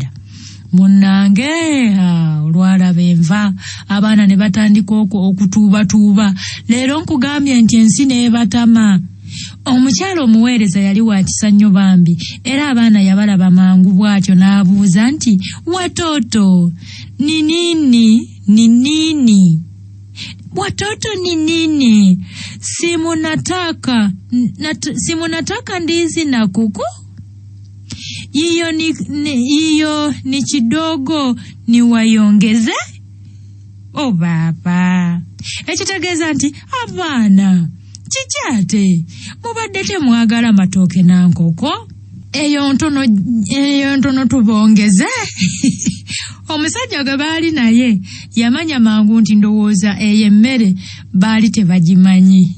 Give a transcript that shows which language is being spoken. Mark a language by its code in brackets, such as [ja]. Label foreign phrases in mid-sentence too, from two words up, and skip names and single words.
[lg] Munnange olwalaba enva enva abaana ne batandika okutuubatuuba. Leero nkugambye nti ensi neebatama. Omukyala omuweereza yali wa kisa nnyo bambi era abaana yabalaba mangu bw'atyo n'abuuza nti [sw] watoto ni nini? Watoto ni nini? Simunataka ndizi na kuku? Iyo ni kidogo niwayongeze? O baba. [lg] Ekitegeeza nti abaana kikyate mubadde temwagala matooke na nkoko? Eyo ntono tubongeze. Omusajja gwe baali naye yamanya mangu nti ndowooza eyo emmere baali tebagimanyi.